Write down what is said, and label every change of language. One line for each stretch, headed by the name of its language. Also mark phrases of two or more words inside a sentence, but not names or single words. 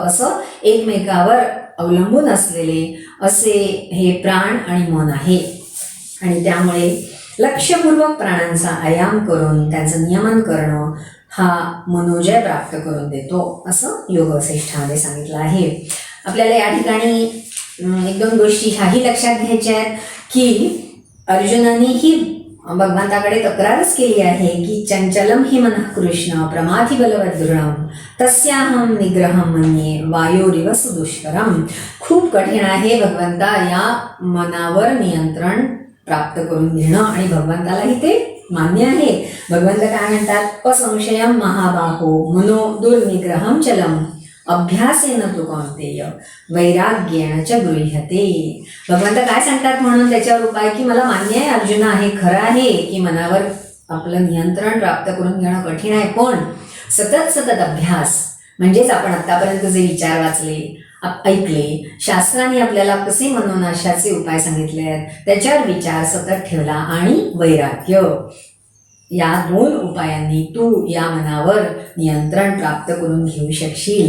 Marathi: असं एकमेकावर अवलंबून असलेले असे हे प्राण आणि मन आहे आणि त्यामुळे लक्षपूर्वक प्राणांचा आयाम करून त्यांचं नियमन करणं हा मनोजय प्राप्त करून देतो असं योगवसिष्ठामध्ये सांगितलं आहे. आपल्याला या ठिकाणी 1-2 गोष्टी ह्याही लक्षात घ्यायच्या आहेत की अर्जुनानेही भगवंताकडे तक्रारच केली आहे की
Sanskrit: चंचलम हि मनः कृष्ण प्रमाथि बलवत दृढम तस्याहम निग्रहम मन्ये वायोरिव सुदुष्करम.
Marathi: खूप कठीण आहे भगवंता या मनावर नियंत्रण प्राप्त करून घेणं आणि भगवंतालाही ते मान्य आहे. भगवंत काय म्हणतात
Sanskrit: असंशयम महाबाहो मनो दुर्निग्रहम चलम अभ्यासेन तु कौन्तेय वैराग्येण च गृह्यते.
Marathi: भगवंत काय सांगतात म्हणून त्याच्यावर उपाय की मला मान्य आहे अर्जुना हे खरं आहे की मनावर आपलं नियंत्रण प्राप्त करून घेणं कठीण आहे पण सतत अभ्यास म्हणजेच आपण आतापर्यंत जे विचार वाचले ऐकले शास्त्राने आपल्याला कसे मनोनाशाचे उपाय सांगितले आहेत त्याच्यावर विचार सतत ठेवला आणि वैराग्य या 2 उपायांनी तू या मनावर नियंत्रण प्राप्त करून घेऊ शकशील.